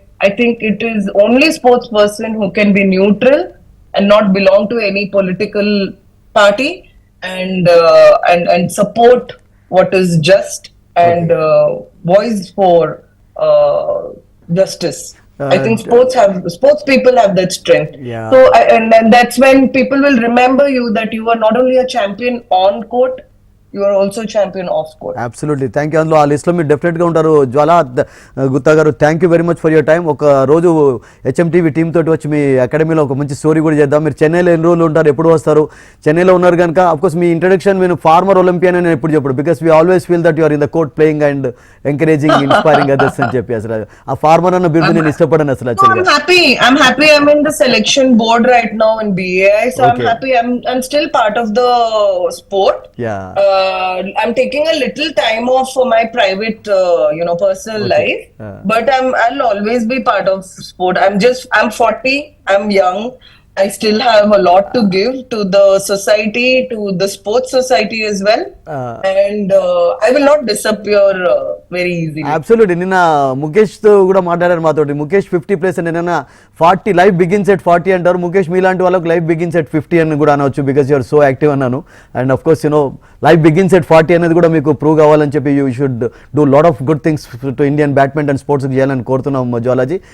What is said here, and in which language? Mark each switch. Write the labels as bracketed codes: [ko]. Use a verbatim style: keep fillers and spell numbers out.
[en] I think it is only sports person who can be neutral and not belong to any political party, and uh, and and support what is just and okay. uh, voice for uh, justice. I think Uh, sports have sports people have that strength. yeah. So I- and and that's when people will remember you, that you are not only a champion on court, you are also champion off court. Absolutely thank you. [te] అందులో ఆ లిస్ట్లో మీరు డెఫినెట్గా ఉంటారు జ్వాలా. The- Gutta garu, [en] Thank you very much for your time. [te] ఒక రోజు HMTV team తోటి వచ్చి మీ అకాడమీలో ఒక మంచి స్టోరీ కూడా చేద్దాం. మీరు చెన్నైలో ఎన్ని రోజులు ఉంటారు, ఎప్పుడు వస్తారు? చెన్నైలో ఉన్నారు కనుక అఫ్కోర్స్ మీ ఇంట్రడక్షన్ నేను ఫార్మర్ ఒలింపియన్ అని నేను ఎప్పుడు చెప్పడు, [en] because we always feel that your in the court playing and encouraging inspiring others [te] అని చెప్పి. అసలు ఆ ఫార్మర్ అన్న బిరుదు [en] I'm [te] నేను ఇష్టపడను అసలు [en] no, I'm [te] యాక్చువల్గా. [en] happy. I'm happy. I'm in the selection board right now in B A I, so I'm okay happy. I'm I'm still part of the sport. Yeah Uh, I'm taking a little time off for my private, uh, you know, personal okay life, but I'm I'll always be part of sport. I'm just I'm forty. I'm young. I still have a lot to give to the society, to the sports society as well, and uh, I will not disappear uh, very easily. [te] Absolute. నిన్న ముఖేష్ తో కూడా మాట్లాడారు మాతోటి. Mukesh fifty plus అని, నిన్న forty life begins at forty అంటారు. ముఖేష్ మీలాంటి వాళ్ళకి లైఫ్ బిగిన్స్ ఎట్ ఫిఫ్టీ అని కూడా అనవచ్చు, [en] because you're so active [te] అన్నాను. And of course you know life begins at forty అనేది కూడా మీకు ప్రూవ్ కావాలని చెప్పి [en] you should do lot of good things [te] to Indian badminton sports చేయాలని కోరుతున్నాం జ్వాలాజీ.